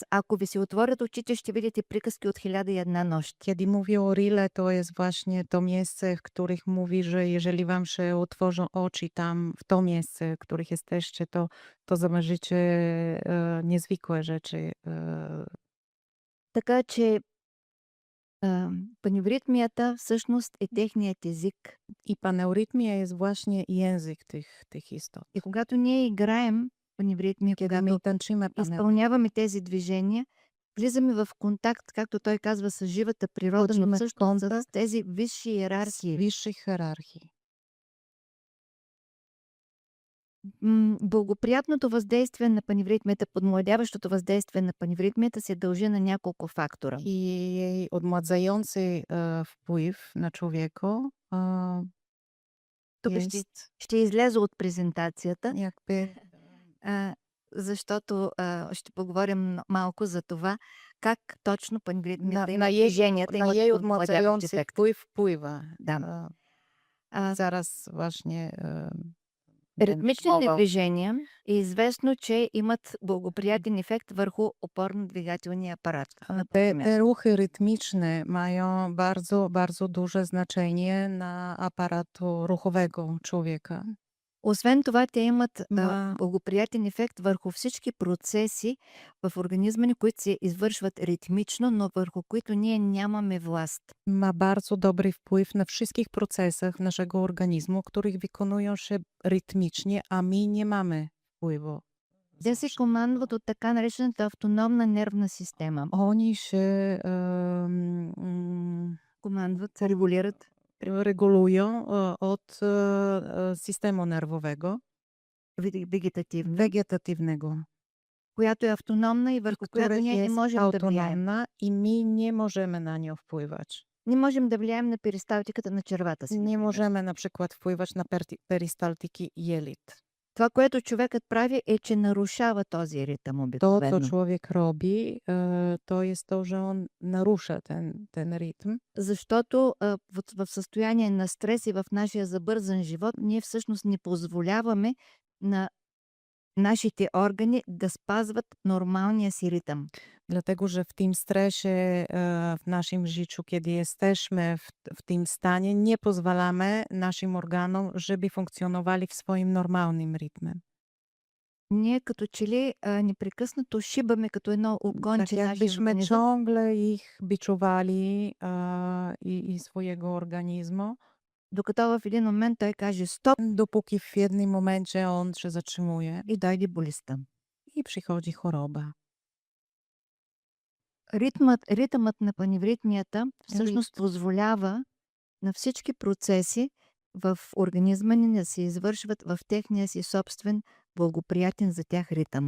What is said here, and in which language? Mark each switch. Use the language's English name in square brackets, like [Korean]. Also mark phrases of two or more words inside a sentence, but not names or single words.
[Bulgarian] Ако ви се отворят очите, ще видите приказки от 1001 нощ. [Polish] Kiedy mówi o Rile, to jest właśnie to miejsce, w których mówi, że jeżeli wam się otworzą oczy tam, w to miejsce, w których jesteście, to zobaczycie niezwykłe rzeczy. [Bulgarian] Така че паневритмията всъщност е техният език. [Polish] I paneurytmia jest właśnie język tych istot. [Bulgarian] И когато ние играем паневритмия, [Polish] Kiedy my tańczymy [Bulgarian] изпълняваме тези движения, влизаме в контакт, както той казва, с живата природа, но Входим в също с тези висши [Polish] z [Bulgarian] иерархии. [Polish] wyższych hierarchii. [Bulgarian] Благоприятното въздействие на паневритмията, подмладяващото въздействие на паневритмията се дължи на няколко фактора. [Polish] I jej odmładzający wpływ na człowieka [Bulgarian] Тук ще излезе от презентацията, [Polish] jakby [Bulgarian] защото ще поговорим малко за това, как точно паневритмията [Polish] na [Bulgarian] има [Polish] jej, [Bulgarian] движенията, [Polish] na [Bulgarian] имат [Polish] jej [Bulgarian] подмладяващ [Polish] odmładzający [Bulgarian] ефект. [Polish] wpływ wpływa. [Bulgarian] Да. [Polish] Zaraz właśnie [Bulgarian] Ритмичните [Polish] mowa. [Bulgarian] движения е известно, че имат благоприятен ефект върху опорно-двигателния апарат. [Polish] Te ruchy rytmiczne mają bardzo, bardzo duże znaczenie na aparatu ruchowego człowieka. [Bulgarian] Освен това, те имат [Polish] Ma, [Bulgarian] благоприятен ефект върху всички процеси в организма ни, които се извършват ритмично, но върху които ние нямаме власт. [Polish] ma bardzo dobry wpływ na wszystkich procesach naszego organizmu, których wykonują się rytmicznie, a my nie mamy wpływu. [Bulgarian] Те се командват от така наречената автономна нервна система. [Polish] Oni się [Bulgarian] Командват, регулират. [Polish] regulują od systemu nerwowego [Bulgarian] Вегетативна, [Polish] wegetatywnego, [Bulgarian] която е автономна и върху която [Polish] który [Bulgarian] ние не [Polish] jest [Bulgarian] можем да влияем. [Polish] autonomna i my nie możemy na nią wpływać. [Bulgarian] Не можем да влияем на перисталтиката на червата си. [Polish] Nie [Bulgarian] например. [Polish] możemy na przykład wpływać na perystaltyki jelit. [Bulgarian] Това, което човекът прави, е, че нарушава този ритъм [Polish] To, co [Bulgarian] обикновено. [Polish] człowiek robi, to jest to, że on narusza ten rytm, [Bulgarian] Защото в състояние на стрес и в нашия забързан живот, ние всъщност не позволяваме на нашите органи да спазват нормалния си ритъм. [Polish] dlatego że w tym stresie w naszym życiu, kiedy jesteśmy w tym stanie, nie pozwalamy naszym organom, żeby funkcjonowali w swoim normalnym rytmie. [Bulgarian] Ние като че ли непрекъснато шибаме като едно [Polish] Tak [Bulgarian] огонче нашия [Polish] jakbyśmy [Bulgarian] организъм, [Polish] ciągle ich biczuwali i swojego organizmu, [Bulgarian] докато в един момент той каже стоп [Polish] dopóki w jednym momencie on się zatrzymuje [Bulgarian] и дойде болестта. [Polish] i przychodzi choroba. [Bulgarian] Ритъмът на паневритмията всъщност позволява на всички процеси в организма ни да се извършват в техния си собствен благоприятен за тях ритъм.